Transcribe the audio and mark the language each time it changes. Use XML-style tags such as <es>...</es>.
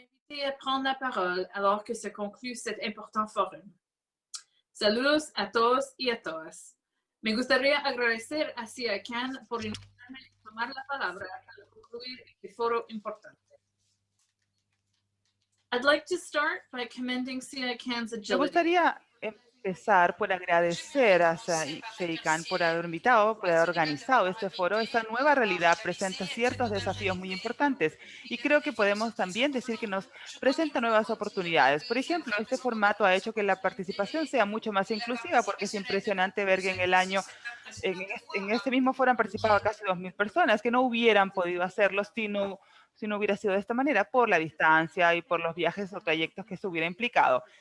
<fr>Et à prendre la parole alors que se conclut cet important forum.</fr> <es>Saludos a todos y a todas. Me gustaría agradecer a CICAN por invitarme a tomar la palabra al concluir este foro importante.</es> <en>I'd like to start by commending CICAN's agility.</en> <es>Me gustaría empezar por agradecer a CICAN por haber invitado, por haber organizado este foro. Esta nueva realidad presenta ciertos desafíos muy importantes y creo que podemos también decir que nos presenta nuevas oportunidades. Por ejemplo, este formato ha hecho que la participación sea mucho más inclusiva, porque es impresionante ver que en este mismo foro han participado casi 2.000 personas que no hubieran podido hacerlo si no hubiera sido de esta manera, por la distancia y por los viajes o trayectos que se hubiera implicado.</es>